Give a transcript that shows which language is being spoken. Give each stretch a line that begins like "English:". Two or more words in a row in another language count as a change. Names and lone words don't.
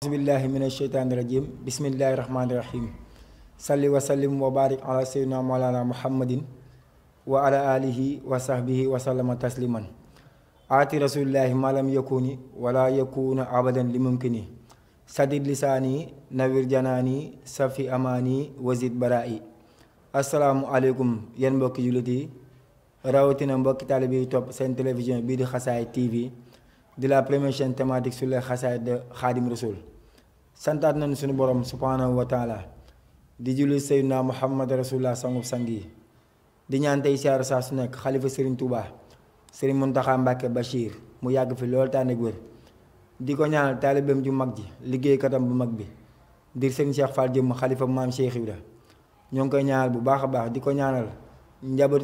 Arabic: بالله من الشيطان الرجيم بسم الله الرحمن الرحيم صل وسلم وبارك على سيدنا مولانا محمد وعلى آله وصحبه وسلم تسليما آتي رسول الله ما لم يكن ولا يكون أبدا لممكن سدد لساني نور جناني صف أماني وزد براءي السلام عليكم
Wolof: yéen mbokki jullit yi rawatina mbokki taalibe yi topp seen télévision bii di Xasaayid TV di
French: la première chaîne thématique sur les xasaayid de Xaadim Rasul
Wolof: santaat nañu suñu borom
Arabic: سبحانه وتعالى
Wolof: di julli Seydina Muhammad rasulullah sangub sang yi di ñaan tey siyaar saa su nekk xalifa Serigne Touba Serigne Mountakha Mbacké Bachir mu yàgg fi loolu tànn ak wér di ko ñaanal taalibeem ju mag ji liggéeykatam bu mag bi di Serigne Cheikh Fall jëmm xalifa maam Cheikh Ibra ñoo ngi koy ñaanal bu baax a baax di ko ñaanal njaboot